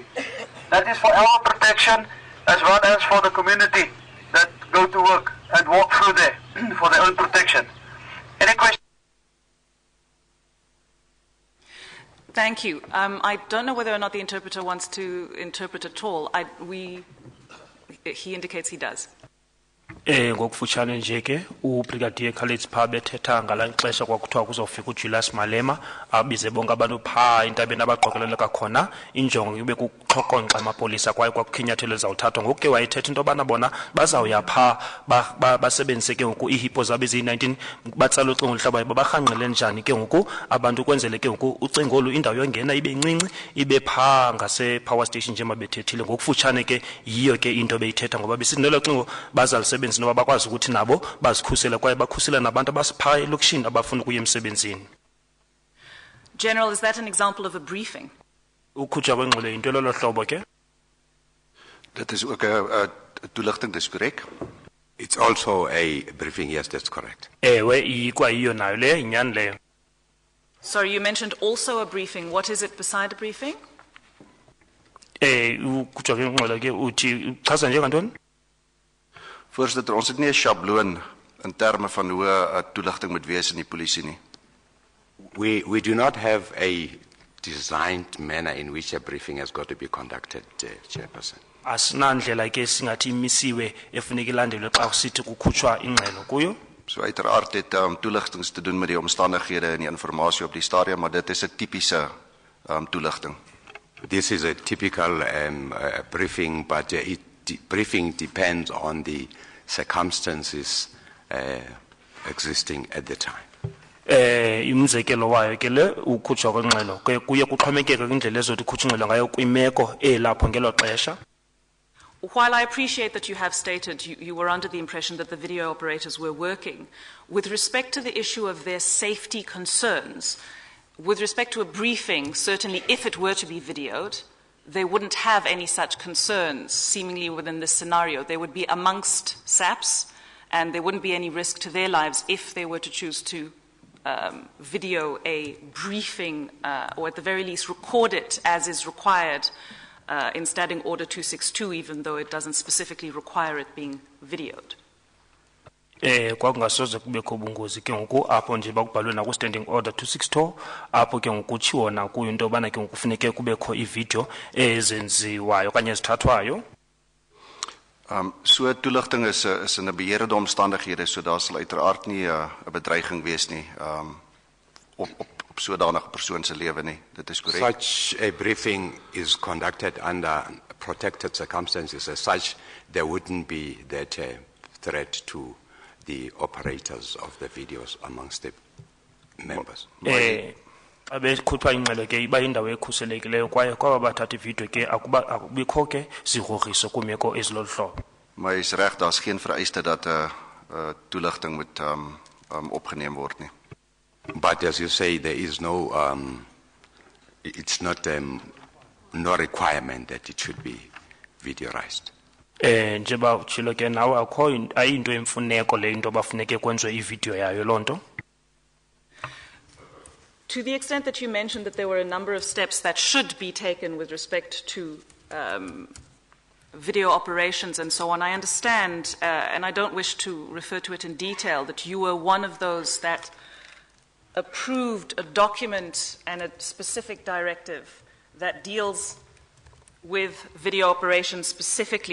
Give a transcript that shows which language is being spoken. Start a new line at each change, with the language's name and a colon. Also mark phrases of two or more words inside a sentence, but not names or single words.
English: That is for our protection as well as for the community that go to work and walk through there for their own protection. Any questions? Thank you. I don't know whether or not the interpreter wants to interpret at all. He indicates he does.
Xhosa: Ngokufutshane nje ke ubrigadier Khalid Pha bethetha ngala xesha kwakuthiwa kuzofika uJulius Malema abize bonke abantu pha intabeni abaqokeleleka khona injongo ibe kuxhokonxa amapolisa kwaye kwakukhinyathelo ezawuthathwa ngoku ke wayethetha into yobana bona bazawuya pha basebenzise ke ngoku ihipo zabo eziyi-19 batsala ucingo oluhlabayo babarhanqele njani ke ngoku abantu kwenzele ke ngoku ucingo olu indawo yongena ibe ncinci ibe pha ngase-
English: power station
Xhosa: njengoba bethethile ngokufutshane ke yiyo ke into beyithetha ngoba besithi nelo cingo bazalisebenzisa noba bakwazi ukuthi nabo bazikhusela kwaye bakhusela nabantu abasipha elokishini abafuna ukuya emsebenzini.
English: General, is that an example of a briefing?
Xhosa: Ukhutshwa kwengxelo yinto lolo hlobo ke?
Afrikaans: Dit is ook 'n toelichting, dis korrek.
English: It's also a briefing, yes, that's correct.
Xhosa: Ewe ikwayiyo nayo leyo inyani leyo.
English: Sorry, you mentioned also a briefing. What is it beside a briefing?
Xhosa: Ukhutshwa kwengxelo ke uthi uchaza njengantoni?
Afrikaans: Voorsitter, ons het nie 'n sjabloon in terme van hoe 'n toelichting moet wees in die polisie nie.
English: We do not have a designed manner in which a briefing has got to be conducted, Chairperson.
Xhosa: Asinandlela ke singathi imisiwe efuneka ilandelwe xa kusithi kukhutshwa ingxelo kuyo.
Afrikaans: So uiteraard het toelichtings te doen met die omstandighede en die informasie op die stadium, maar dit is 'n tipiese toelichting.
English: This is a typical briefing, but briefing depends on the circumstances existing at the time.
Xhosa: Imzekelo wayo ke le ukhutshwa kwengxelo ke kuye kuxhomekeke kwindlela ezothi khutshwa ingxelo ngayo kwimeko elapho ngelo xesha.
English: While I appreciate that you have stated you were under the impression that the video operators were working, with respect to the issue of their safety concerns, with respect to a briefing, certainly if it were to be videoed, they wouldn't have any such concerns seemingly within this scenario. They would be amongst SAPs and there wouldn't be any risk to their lives if they were to choose to video a briefing or at the very least record it as is required in Standing Order 262, even though it doesn't specifically require it being videoed.
Xhosa: Kwakungasoze kubekho ubungozi ke ngoku apho nje bakubhalwe na ku Standing Order 262 apho ke ngokutshiwo na kuyo into yobana ke ngokufuneke kubekho ivideo ezenziwayo okanye ezithathwayo.
Afrikaans: So toelichting is in 'n beheerde omstandighede, so daar sal uiteraard nie 'n bedreiging wees nie op sodanige persoon se lewe nie. Dit is korrek.
English: Such a briefing is conducted under protected circumstances. As such, there wouldn't be that threat to the operators of the videos amongst the members.
Xhosa: Abekhupha ingxelo ke iba indawo ekhuselekileyo kwaye kwaba bathatha ivideo ke akubikho ke sigrogriso kumeko ezilolu hlobo.
Afrikaans: Maar is reg, daar's geen vereiste dat 'n toelichting moet opgeneem word nie.
English: But as you say, there is no it's not no requirement that it should be videoized.
Xhosa: Njeba utshilo ke nawe akho ayinto emfuneko le into bafuneke kwenziwe ivideo yayo lonto.
English: To the extent that you mentioned that there were a number of steps that should be taken with respect to video operations and so on, I understand, and I don't wish to refer to it in detail, that you were one of those that approved a document and a specific directive that deals with video operations specifically.